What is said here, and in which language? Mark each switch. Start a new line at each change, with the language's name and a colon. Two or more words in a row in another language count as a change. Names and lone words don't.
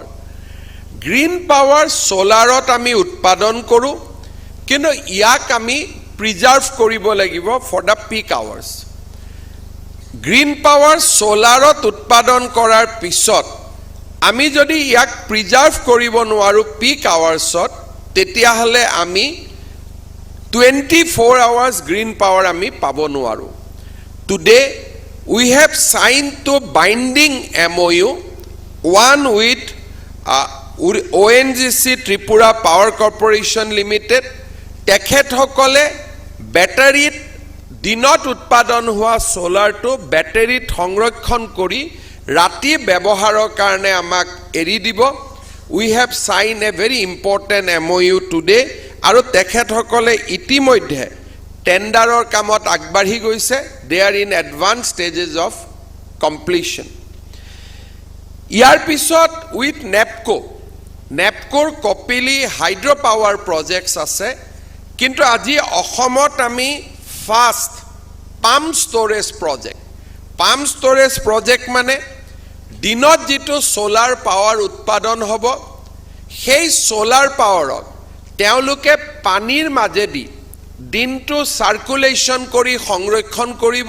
English: green power
Assamese: সোলাৰত আমি উৎপাদন কৰোঁ, কিন্তু ইয়াক আমি প্ৰিজাৰ্ভ কৰিব লাগিব
English: for the peak hours. green power
Assamese: সোলাৰত উৎপাদন কৰাৰ পিছত আমি যদি ইয়াক প্ৰিজাৰ্ভ কৰিব নোৱাৰোঁ
English: peak hours,
Assamese: তেতিয়াহ'লে আমি
English: 24 hours green power
Assamese: আমি পাব নোৱাৰোঁ।
English: Today we have signed to binding MOU, one with ONGC Tripura Power Corporation Limited।
Assamese: তেখেতসকলে বেটাৰীত দিনত উৎপাদন হোৱা সোলাৰটো বেটাৰীত সংৰক্ষণ কৰি ৰাতি ব্যৱহাৰৰ কাৰণে আমাক এৰি দিব।
English: We have signed a very important MOU today,
Assamese: আৰু তেখেতসকলে ইতিমধ্যে টেণ্ডাৰৰ কামত আগবাঢ়ি গৈছে।
English: They are in advance stages of completion.
Assamese: ইয়াৰ পিছত উইথ নেপকোৰ কপিলি
English: hydro power projects
Assamese: আছে, কিন্তু আজি অসমত আমি
English: first pump storage project
Assamese: মানে দিনত যিটো
English: solar power
Assamese: উৎপাদন হ'ব, সেই
English: solar power
Assamese: তেওঁলোকে পানীৰ মাজেদি দিনটো চাৰ্কুলেশ্যন কৰি সংৰক্ষণ কৰিব।